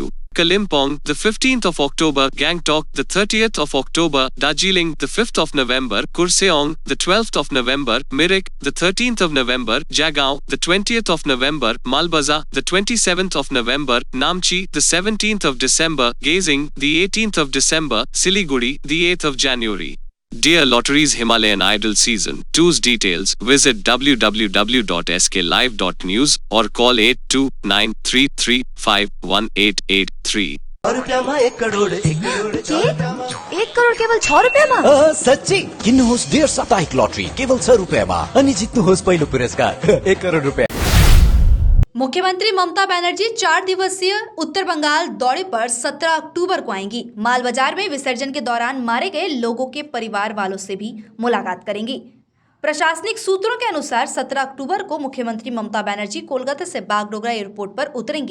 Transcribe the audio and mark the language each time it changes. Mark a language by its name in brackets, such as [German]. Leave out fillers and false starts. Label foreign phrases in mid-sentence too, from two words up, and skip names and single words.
[English] Kalimpong, the 15th of October, Gangtok, the 30th of October, Darjeeling, the 5th of November, Kurseong, the 12th of November, Mirik, the 13th of November, Jagaon, the 20th of November, Malbaza, the 27th of November, Namchi, the 17th of December, Gazing, the 18th of December, Siliguri, the 8th of January. Dear Lotteries Himalayan Idol Season 2's details, visit www.sklive.news or call 8293351883. [Nepali] एक करोड़ एक करोड़ केवल 6 रुपैयाँमा? सच्ची किन्नुहोस् डेढ साप्ताहिक लटरी केवल 6 रुपैयाँमा अनि जित्नुहोस् पहिलो पुरस्कार 1 करोड़ रुपैयाँ। [Hindi] मुख्यमंत्री ममता बनर्जी 4 दिवसीय उत्तर बंगाल दौरे पर 17 अक्टूबर को आएंगी। माल बाजार में विसर्जन के दौरान मारे गए लोगों के परिवार वालों से भी मुलाकात करेंगी। प्रशासनिक सूत्रों के अनुसार 17 अक्टूबर को मुख्यमंत्री ममता बनर्जी कोलकाता से बागडोगरा एयरपोर्ट पर उतरेंगी।